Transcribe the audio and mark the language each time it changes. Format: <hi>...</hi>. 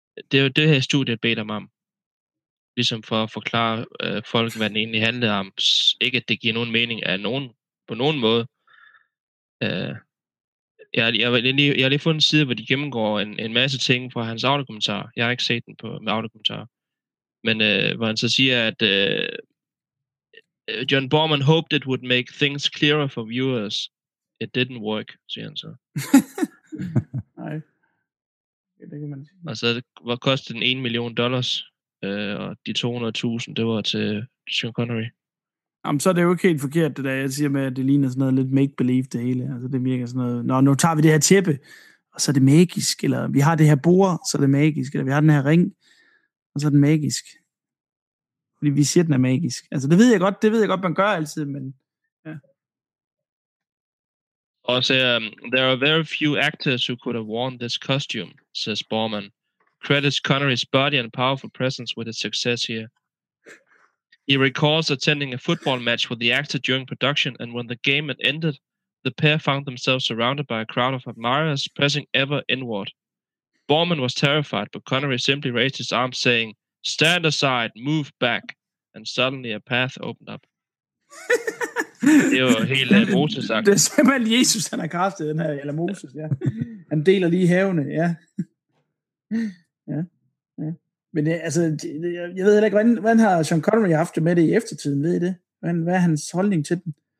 <da>Det er jo det her studiet bedt ham om. Ligesom for at forklare folk, hvad den egentlig handlede om. Ikke at det giver nogen mening af nogen, på nogen måde. Jeg har lige fundet en side, hvor de gennemgår en masse ting fra hans audiokommentar. Jeg har ikke set den med audiokommentar. Men hvor han så siger, at</da> <en>John Borman hoped it would make things clearer for viewers. It didn't work,</en> <da>siger han så. Nej. Og så var kostet $1 million, og de 200.000, det var til Sean Connery. Jamen, så er det jo ikke helt forkert, det der, jeg siger med, at det ligner sådan noget lidt make-believe det hele. Altså, det virker sådan noget, nå, nu tager vi det her tæppe, og så er det magisk, eller vi har det her bord, så er det magisk, eller vi har den her ring, og så er den magisk. Fordi vi siger, den er magisk. Altså, det ved jeg godt, man gør altid, men, ja. Og så,</da> <en>there are very few actors who could have worn this costume, says Borman. Credits Connery's body and powerful presence with his success here. He recalls attending a football match with the actor during production, and when the game had ended, the pair found themselves surrounded by a crowd of admirers pressing ever inward. Borman was terrified, but Connery simply raised his arm saying, stand aside, move back, and suddenly a path opened up.</en> <da>Det er jo helt Moses sagt. Det er simpelthen Jesus, han har kastet den her, eller Moses, ja. Han deler lige havene, ja. Ja, ja. Men altså, jeg ved heller ikke, hvordan har Sean Connery haft det med det i eftertiden, ved I det? Hvad er hans holdning til den?</da>